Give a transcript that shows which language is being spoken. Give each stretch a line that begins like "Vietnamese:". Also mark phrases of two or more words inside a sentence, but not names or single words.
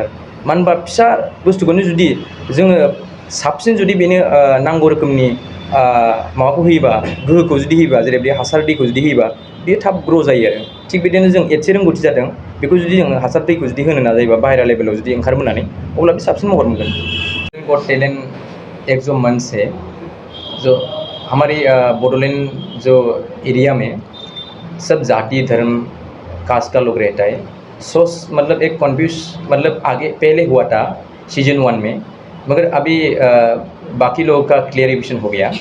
Bodo: मानो होनबा फिसा बुस्थुखौनो जुदि जोङो साबसिन जुदि बेनो नांगौ रोखोमनि माबाखौ होयोबा, गोहोखौ जुदि होयोबा, जेरै बे हासार दैखौ जुदि होयोबा, बेयो थाब ग्र' जायो आरो। थिग बिदिनो जों एसे रोंगौथि जादों, बेखौ जुदि जों हासार दैखौ जुदि होनो नाजायोबा, बाहेरा लेभेलाव जुदि ओंखारबोनानै, अब्ला बे साबसिन महर मोनगोन।
Hindi: गट टेलेंट एक जो मंच है जो हमारी बोडोलैंड जो एरिया में सब जाति धर्म कास्ट का लोग रहता है। सोच मतलब एक कन्फ्यूज, मतलब आगे पहले हुआ था सीजन 1 में, मगर अभी बाकी लोगों का क्लियरिफिकेशन हो गया।